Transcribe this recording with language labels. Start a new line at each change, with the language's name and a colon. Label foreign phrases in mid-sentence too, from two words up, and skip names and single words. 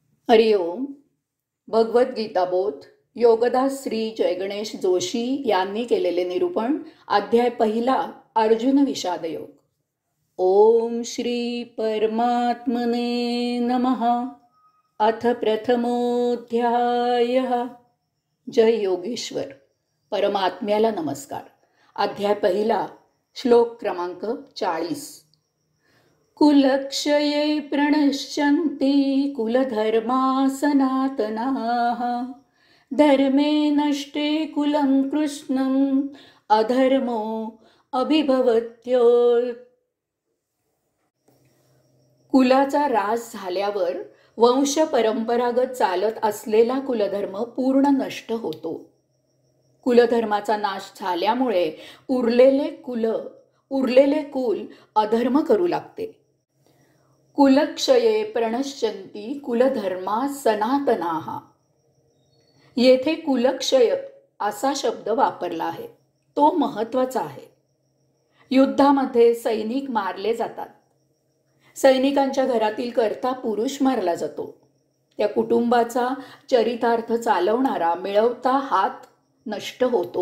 Marathi: हरिओम. भगवद्गीता बोध योगदास श्री जयगणेश जोशी यांनी केलेले निरूपण. अध्याय पहिला.
Sanskrit: अर्जुन विषाद योग. ओम श्री परमात्मने नमः. अथ प्रथमोऽध्याय.
Marathi: जय योगेश्वर. परमात्म्याला नमस्कार. अध्याय पहिला. श्लोक क्रमांक 40.
Sanskrit: कुलक्षये प्रणश्यन्ति कुलधर्मा सनातनाः धर्मे नष्टे कुलं कृष्णम् अधर्मो अभिभवत्यो.
Marathi: कुलाचा ऱ्हास झाल्यावर वंश परंपरागत चालत असलेला कुलधर्म पूर्ण नष्ट होतो. कुलधर्माचा नाश झाल्यामुळे उरलेले कुल अधर्म करू लागते.
Sanskrit: कुलक्षये प्रणश्यन्ति कुलधर्मा सनातनाः.
Marathi: येथे कुलक्षय असा शब्द वापरला आहे. तो महत्वाचा आहे. युद्धामध्ये सैनिक मारले जातात. सैनिकांच्या घरातील कर्ता पुरुष मारला जातो. त्या कुटुंबाचा चरितार्थ चालवणारा मिळवता हात नष्ट होतो.